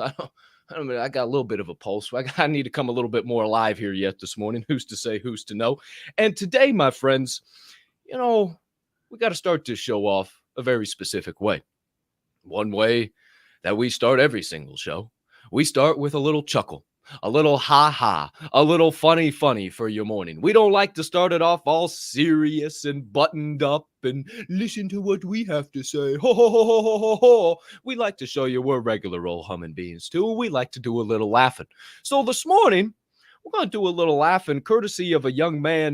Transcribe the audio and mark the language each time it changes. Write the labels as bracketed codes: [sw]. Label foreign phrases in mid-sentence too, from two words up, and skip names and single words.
[en] I got a little bit of a pulse. I need to come a little bit more alive here yet this morning. Who's to say, who's to know? And today, my friends, we got to start this show off a very specific way. One way that we start every single show. We start with a little chuckle, a little ha-ha, a little funny for your morning. We don't like to start it off all serious and buttoned up and listen to what we have to say. Ho, ho, ho, ho, ho, ho, ho. We like to show you we're regular old humming beings too. We like to do a little laughing. So this morning, we're going to do a little laughing courtesy of a young man.